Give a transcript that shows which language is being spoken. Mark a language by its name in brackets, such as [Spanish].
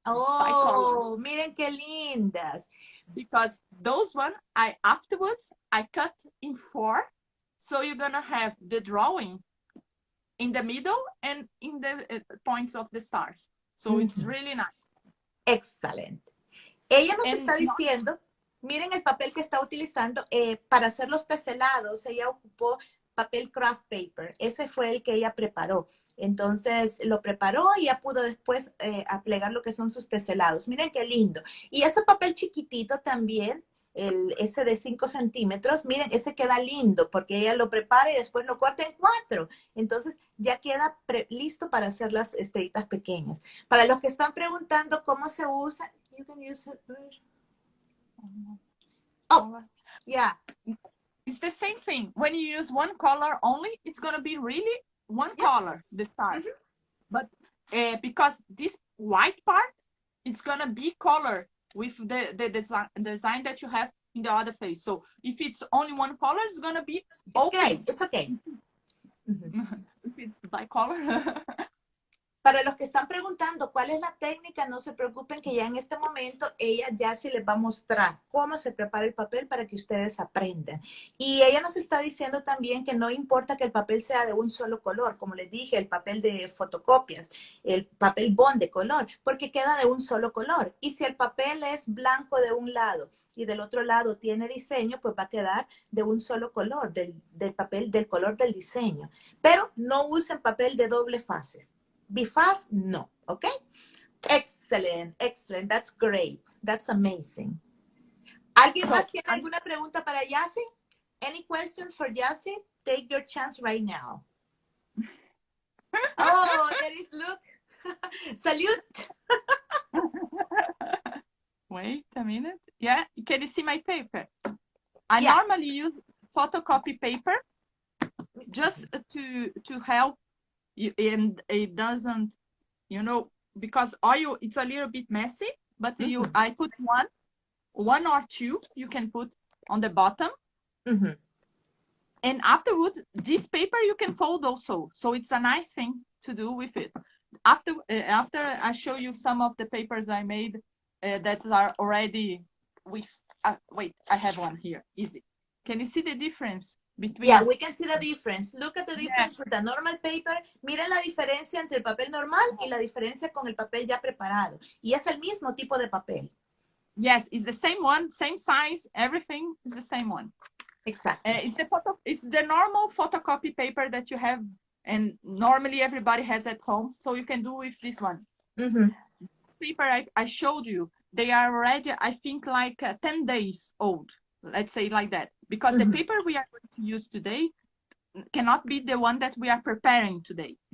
[Spanish] bicolor. Miren qué lindas. [English] Because those one, afterwards, I cut in 4. So you're gonna have the drawing in the middle and in the points of the stars. So it's really nice. Excellent. [Spanish] Ella nos está diciendo... Miren el papel que está utilizando para hacer los tés helados. Ella ocupó papel craft paper. Ese fue el que ella preparó. Entonces lo preparó y ya pudo después plegar lo que son sus tés helados. Miren qué lindo. Y ese papel chiquitito también, ese de 5 centímetros, miren, ese queda lindo porque ella lo prepara y después lo corta en 4. Entonces ya queda listo para hacer las estrellitas pequeñas. Para los que están preguntando cómo se usa, [English] you can use it. Oh, yeah. It's the same thing. When you use one color only, it's going to be really one color, the stars. But because this white part, it's going to be color with the design that you have in the other face. So if it's only one color, it's going to be okay. It's okay. If it's bicolor. [Spanish] Para los que están preguntando cuál es la técnica, no se preocupen que ya en este momento ella ya sí les va a mostrar cómo se prepara el papel para que ustedes aprendan. Y ella nos está diciendo también que no importa que el papel sea de un solo color, como les dije, el papel de fotocopias, el papel bond de color, porque queda de un solo color. Y si el papel es blanco de un lado y del otro lado tiene diseño, pues va a quedar de un solo color, del papel, del color del diseño. Pero no usen papel de doble fase. Bifaz, no, ¿ok? [English] Excellent, excellent. That's great. That's amazing. [Spanish] ¿Alguien más tiene alguna pregunta para Jacy? [English] Any questions for Jacy? Take your chance right now. Oh, there is, look. Salute. Wait a minute. Yeah, can you see my paper? I normally use photocopy paper just to help you, and it doesn't, you know, because oil, it's a little bit messy, but I put one or two you can put on the bottom. And afterwards, this paper you can fold also. So it's a nice thing to do with it. After I show you some of the papers I made that are already with, wait, I have one here, easy. Can you see the difference between? Yeah, we can see the difference. Look at the difference with the normal paper. [Spanish] Miren la diferencia entre el papel normal y la diferencia con el papel ya preparado. Y es el mismo tipo de papel. [English] Yes, it's the same one, same size, everything is the same one. Exactly. It's the normal photocopy paper that you have, and normally everybody has at home, so you can do with this one. This paper I showed you, they are already, I think, like 10 days old, let's say like that, because the paper we are going to use today cannot be the one that we are preparing today.